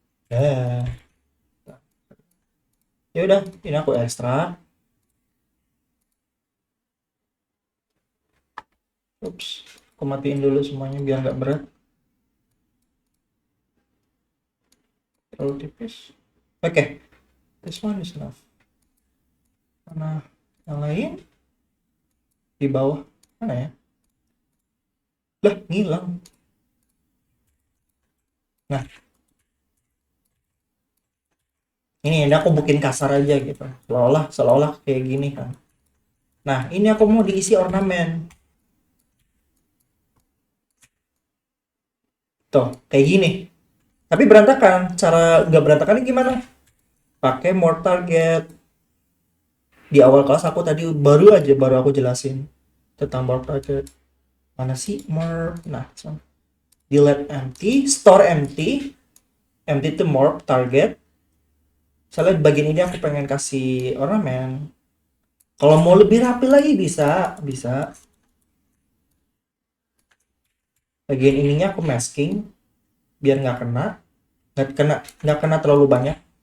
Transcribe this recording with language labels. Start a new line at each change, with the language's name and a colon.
Indonesian: Ya, ya udah, ini aku ekstrak. Ups, aku matiin dulu semuanya biar nggak berat. Terlalu tipis.
English: Oke, okay, this one is enough.
Indonesian: Mana yang lain di bawah mana ya? Lah, ngilang. Nah, ini aku bikin kasar aja gitu. Seolah-olah kayak gini kan. Nah, ini aku mau diisi ornamen. Tuh, kayak gini. Tapi berantakan. Cara nggak berantakannya gimana? Pakai more target. Di awal kelas aku tadi baru aku jelasin tentang more target. Mana sih more? Nah, delete empty, store empty, empty to more target. Soalnya di bagian ini aku pengen kasih ornamen. Kalau mau lebih rapi lagi bisa, bisa. Bagian ininya aku masking biar nggak kena terlalu banyak.